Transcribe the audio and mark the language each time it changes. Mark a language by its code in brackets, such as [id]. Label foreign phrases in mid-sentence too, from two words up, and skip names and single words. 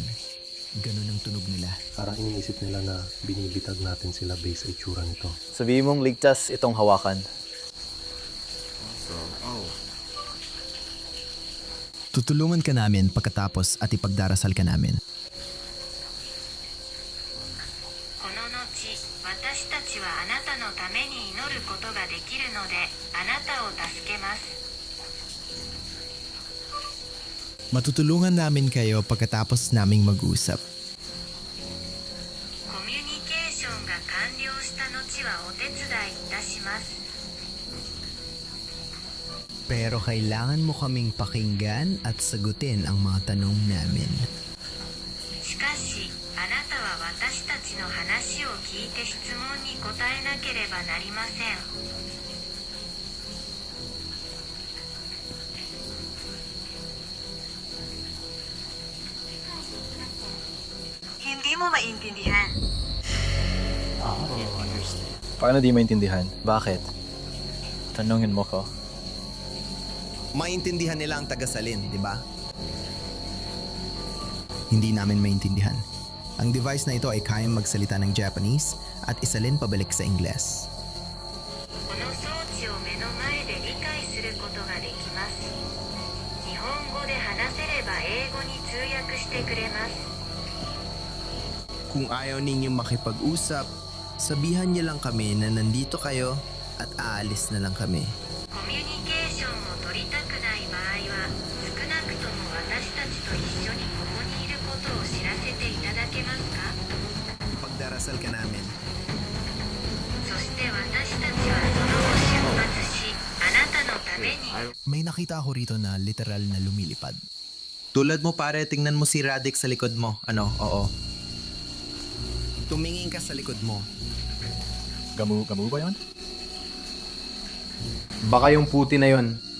[tl] Ganun ang tunog nila. Parang iniisip nila na binibitag natin sila based sa itsura nito. Sabihin mong ligtas itong hawakan. Tutulungan ka namin pagkatapos at ipagdarasal ka namin. [ja] この後、私たちはあなたのために祈ることができるので、あなたを助けます。 [tl] Matutulungan namin kayo pagkatapos naming mag-usap. [ja] コミュニケーションが完了した後はお手伝いいたします。 [tl] Pero kailangan mo kaming pakinggan at sagutin ang mga tanong namin. [ja] しかし、あなたは私たちの話を聞いて質問に答えなければなりません。 [tl] Hindi mo maintindihan. Paano di maintindihan? Bakit? Tanungin mo ko. Maintindihan nila ang tagasalin, di ba? Hindi namin maintindihan. Ang device na ito ay kayang magsalita ng Japanese at isalin pabalik sa Ingles. [ja] この装置を目の前で理解することができます。日本語で話せれば英語に通訳してくれます。 [tl] Kung ayaw ninyong makipag-usap, sabihan niyo lang kami na nandito kayo at aalis na lang kami. [ja] コミュニケーションを取りたくない場合は、少なくとも私たちと一緒にここにいることを知らせていただけますか？ [tl] Ipagdarasal ka namin. [ja] そして私たちはその後出発し、あなたのために。 [tl] May nakita ako rito na literal na lumilipad. Tulad mo pare, tingnan mo si Radix sa likod mo. Ano? Oo. Tumingin ka sa likod mo. Gamu ba yun? Baka yung puti na yon.